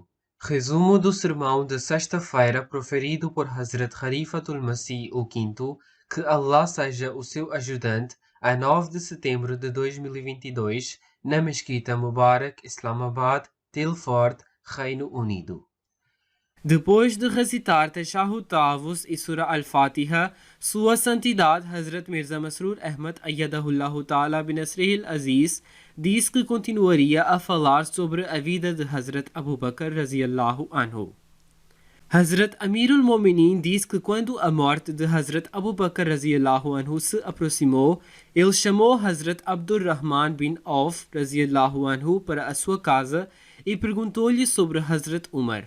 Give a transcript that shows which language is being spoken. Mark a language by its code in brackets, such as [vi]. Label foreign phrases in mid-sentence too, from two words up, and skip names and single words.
[pt] Resumo do sermão de sexta-feira proferido por Hazrat Khalifatul Masih V, que Allah seja o seu ajudante, a 9 de setembro de 2022, na Mesquita Mubarak, Islamabad, Tilford, Reino Unido. Depois de recitar Tashahhud Tavus e Surah Al-Fatiha, Sua Santidade Hazrat Mirza Masroor Ahmad [ar] أيده الله تعالى بنصره العزيز [pt] disse que continuaria a falar sobre a vida de Hazrat Abu Bakr [ar] رضي الله عنه. [pt] Hazrat Amirul Mominin diz que quando a morte de Hazrat Abu Bakr [ar] رضي الله عنه [pt] se aproximou, ele chamou Hazrat Abdurrahman bin Auf [ar] رضي الله عنه [pt] para a sua casa e perguntou-lhe sobre Hazrat Umar.